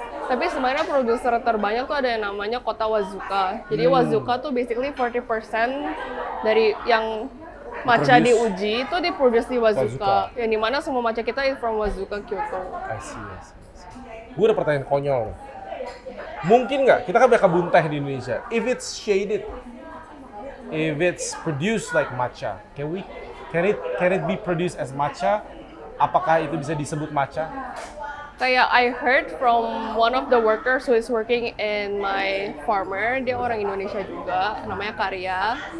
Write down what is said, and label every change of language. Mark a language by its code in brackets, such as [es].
[id] Tapi sebenarnya produser terbanyak tuh ada yang namanya kota Wazuka. Jadi Wazuka tuh basically 40% dari yang matcha di Uji itu diproduksi di Wazuka. Yang dimana semua matcha kita [en] is from [id] Wazuka, Kyoto. [en] I see. [id] Gue ada pertanyaan konyol. Mungkin nggak, kita kan banyak kebun teh di Indonesia. [en] If it's shaded, if it's produced like matcha, can it be produced as matcha? [id] Apakah itu bisa disebut matcha? Kayak [en] I heard from one of the workers who is working in my farmer, [id] dia orang Indonesia juga, namanya [en] Karya.